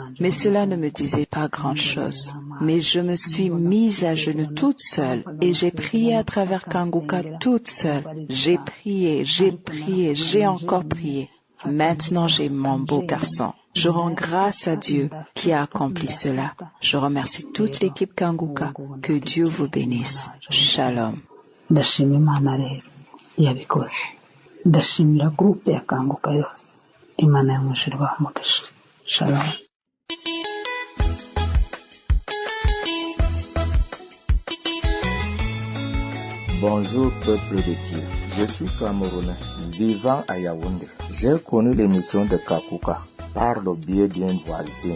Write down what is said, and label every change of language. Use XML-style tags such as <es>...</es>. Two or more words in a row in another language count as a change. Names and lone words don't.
<fr>Mais cela ne me disait pas grand-chose. Mais je me suis mise à genoux toute seule et j'ai prié à travers Kanguka toute seule. J'ai prié, j'ai encore prié. Maintenant j'ai mon beau garçon. Je rends grâce à Dieu qui a accompli cela. Je remercie toute l'équipe Kanguka. Que Dieu vous bénisse. Shalom.</fr> <rw>ndashimira groupe ya Kanguka yose Imana yo mu ijuru ibahe umugisha.</rw> <fr>Shalom. Bonjour peuple de Dieu, je suis Camerounais, vivant à Yaoundé. J'ai connu l'émission de Kanguka par le biais d'une voisine.</fr>